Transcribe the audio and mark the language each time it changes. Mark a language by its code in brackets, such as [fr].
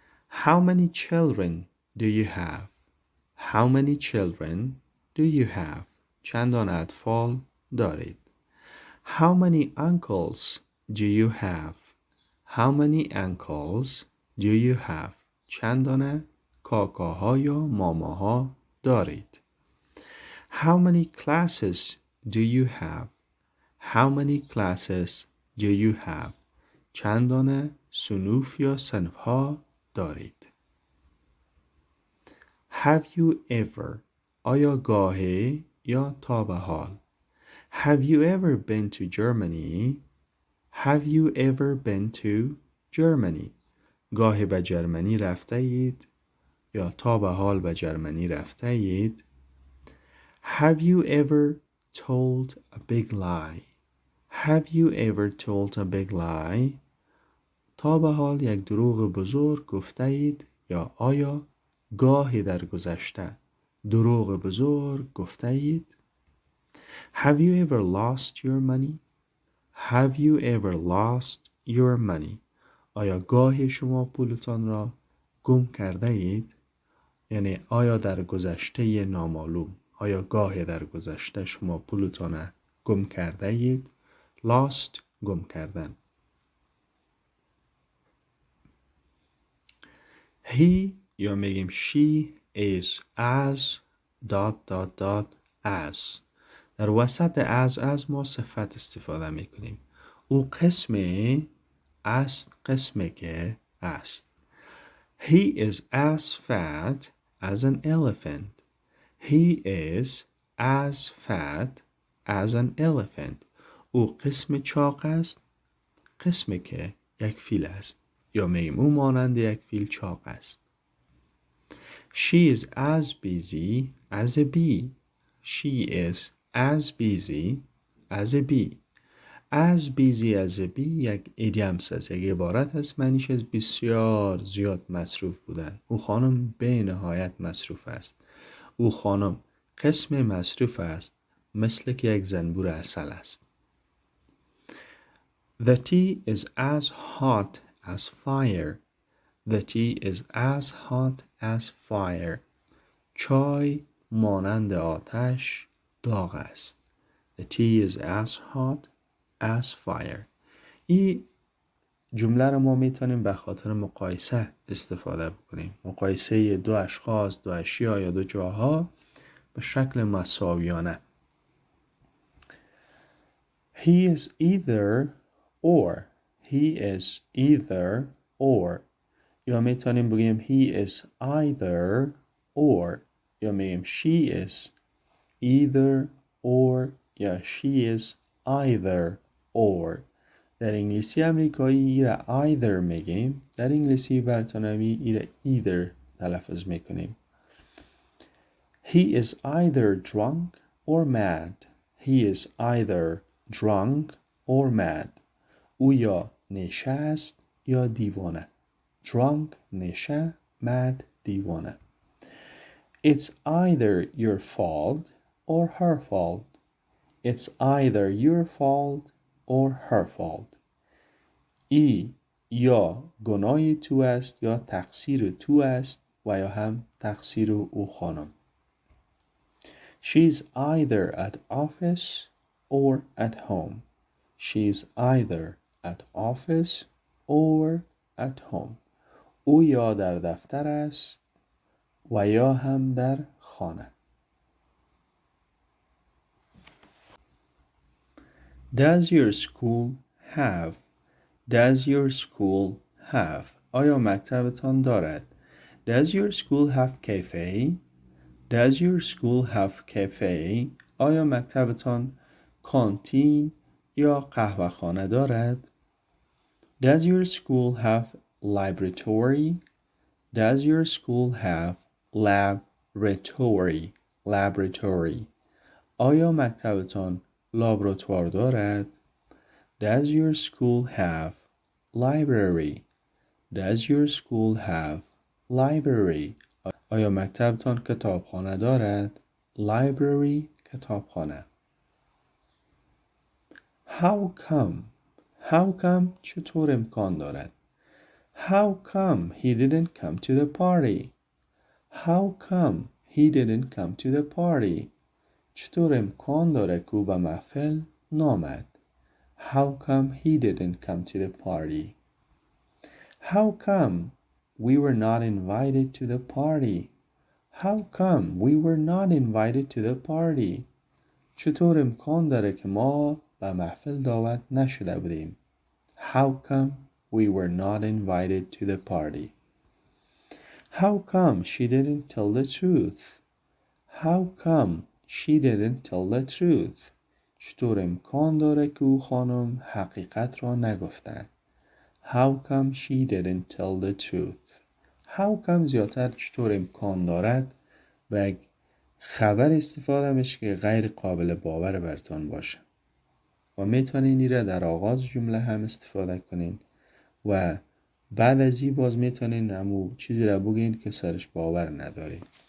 [en] How many children do you have? How many children do you have? [fa] چندان اطفال دارید. [en] How many uncles do you have? How many uncles do you have? [fa] چندان کاکاها یا ماماها دارید. [en] How many classes do you have? How many classes do you have? [fa] چندان صنوف یا صنفها دارید. [en] Have you ever? [fa] آیا گاهی یا تا به حال. [en] Have you ever been to Germany? Have you ever been to Germany? [fa] گاهی به جرمنی رفته اید یا تا به حال به جرمنی رفته اید. [en] Have you ever told a big lie? Have you ever told a big lie? [fa] تا به حال یک دروغ بزرگ گفته اید یا آیا گاهی در گذشته دروغ بزرگ گفته اید؟ [en] Have you ever lost your money? Have you ever lost your money? [fa] آیا گاهی شما پولتان را گم کرده اید؟ یعنی آیا در گذشته نامعلوم آیا گاهی در گذشته شما پولتان را گم کرده اید؟ lost گم کردن. [en] He [fa] یا میگیم [en] she is as ... as. [fa] در وسط از ما صفت استفاده میکنیم. او قسمی است قسمی که است. [en] He is as fat as an elephant. He is as fat as an elephant. [fa] او قسم چاق است قسمی که یک فیل است. یا میگیم او مانند یک فیل چاق است. [en] She is as busy as a bee. She is as busy as a bee. As busy as a bee [fa] یک ایدیامس است. یک عبارت است معنیش از بسیار زیاد مصروف بودن. او خانم به نهایت مصروف است. او خانم قسم مصروف است مثل که یک زنبور عسل است. [en] The tea is as hot as fire. The tea is as hot as fire. [fa] چای مانند آتش داغ است. [en] The tea is as hot as fire. [fa] این جمله رو ما میتونیم به خاطر مقایسه استفاده بکنیم. مقایسه دو اشخاص، دو اشیا یا دو جاها به شکل مساویانه. [en] He is either or. He is either or. [fa] یا میتونیم بگیم [en] he is either or. [fa] یا میگیم [en] she is either or یا she is either or. [fa] در انگلیسی امریکایی ایره either میگیم. در انگلیسی برطانوی ایره either تلفظ میکنیم. [en] He is either drunk or mad. He is either drunk or mad. [fa] او یا نشه است یا دیوانه. Drunk نشه، mad دیوانه. [en] It's either your fault or her fault. It's either your fault or her fault. ای [fa] یا گناه تو است یا تقصیر تو است و یا هم تقصیر او خانم. [en] She's either at office or at home. She's either at office or at home. [fa] او یا در دفتر است و یا هم در خانه. [en] Does your school have? Does your school have? [fa] آیا مکتبتان دارد؟ [en] Does your school have cafe? Does your school have cafe? [fa] آیا مکتبتان کانتین یا قهوه خانه دارد؟ [en] Does your school have laboratory? Does your school have laboratory? Laboratory. [fa] آیا مکتبتان لابراتوار دارد؟ [en] Does your school have library? Does your school have library? [fa] آیا مکتبتان کتابخانه دارد؟ Library کتابخانه. [en] How come? How come [fa] چطور امکان دارد؟ [en] How come he didn't come to the party? How come he didn't come to the party? [fa] چطور امکان داره که او به محفل نامد؟ [en] How come he didn't come to the party? How come we were not invited to the party? How come we were not invited to the party? [fa] چطور امکان داره که ما به محفل دعوت نشده بودیم؟ [en] How come we were not invited to the party? How come she didn't tell the truth? How come she didn't tell the truth? [fa] چطور امکان داره که او خانم حقیقت را نگفتند؟ [en] How come she didn't tell the truth? [fa] How come زیادتر چطور امکان دارد و خبر استفاده میشه که غیر قابل باور برتان باشه و میتونین این را در آغاز جمله هم استفاده کنین و بعد از این باز میتونین همون چیزی را بگین که سرش باور ندارین.